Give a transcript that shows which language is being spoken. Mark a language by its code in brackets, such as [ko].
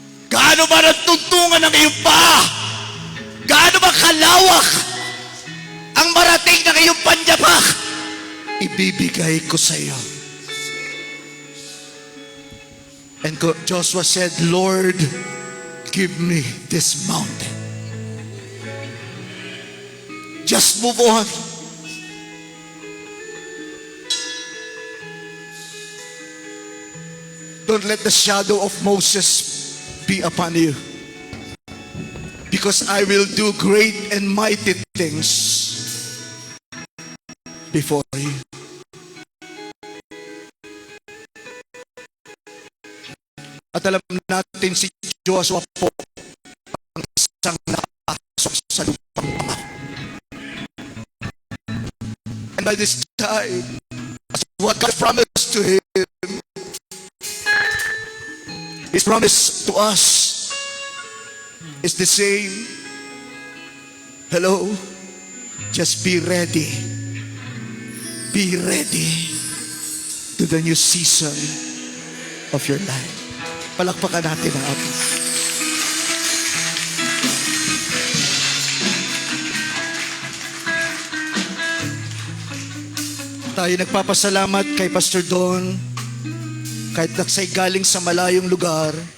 [tl] Gaano ba nagtuntungan ng iyong paa? Gaano ba kalawak ang marating ng iyong panyapak? Ibibigay ko sa iyo. [en] And Joshua said, Lord, give me this mountain. Just move on. Don't let the shadow of Moses be upon you. Because I will do great and mighty things before you. [tl] At alam natin si Joshua po ang isang nakapasok sa lupang Ama. [en] And by this time, as what God promised to him, His promise to us is the same. Hello? Just be ready. Be ready to the new season of your life. [tl] Palakpakan natin ang ating. Tayo nagpapasalamat kay Pastor Don, kahit nagsay galing sa malayong lugar.